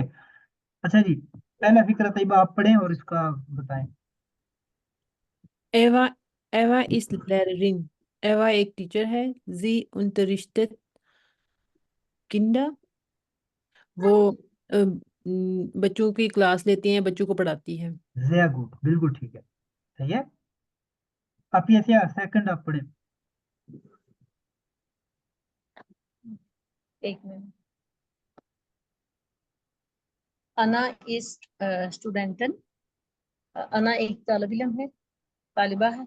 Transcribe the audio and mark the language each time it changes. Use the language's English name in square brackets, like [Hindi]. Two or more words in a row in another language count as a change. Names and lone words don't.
[Urdu] اچھا جی، پہلا فقرہ طیبہ آپ پڑھیں اور اس کا بتائیں. [German] Eva Eva ist Lehrerin. [Urdu] ایوا ایک ٹیچر ہے. [German] Sie unterrichtet Kinder. [Urdu] وہ بچوں کی کلاس لیتی ہیں، بچوں کو پڑھاتی ہے. [German] sehr gut, [Urdu] بالکل ٹھیک ہے، صحیح ہے۔ اب یہ سیکنڈ آپ پڑھے. ایک منٹ. [German] Anna ist Studentin, [Urdu] انا ایک طالب علم ہے، طالبہ ہے.